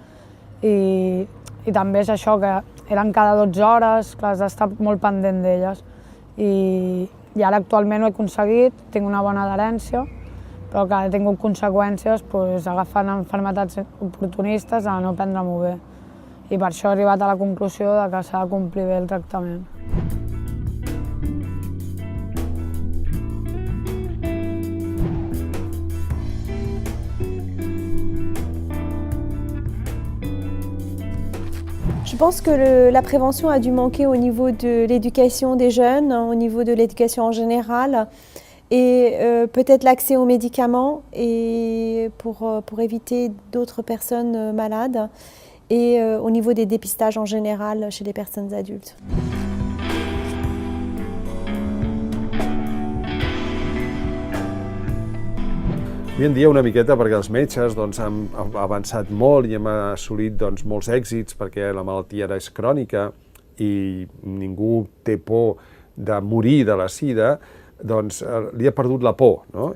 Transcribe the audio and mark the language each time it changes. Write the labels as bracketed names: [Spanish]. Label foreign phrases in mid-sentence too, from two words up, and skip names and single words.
[Catalan] i també és això, que eren cada 12 hores, que has d'estar molt pendent d'elles i ara actualment ho he aconseguit, tinc una bona adherència, però que he tingut conseqüències doncs, agafant malalties oportunistes a no prendre-m'ho bé. I per això he arribat a la conclusió de que s'ha de complir bé el tractament. [French] Je pense que la prévention a dû manquer au niveau de l'éducation des jeunes, au niveau de l'éducation en général, et peut-être l'accès aux médicaments et pour éviter d'autres personnes malades, et au niveau des dépistages en général chez les personnes adultes. [Catalan] Avui en dia una miqueta perquè els metges han avançat molt i hem assolit molts èxits perquè la malaltia ara és crònica i ningú té por de morir de la sida, li ha perdut la por, no?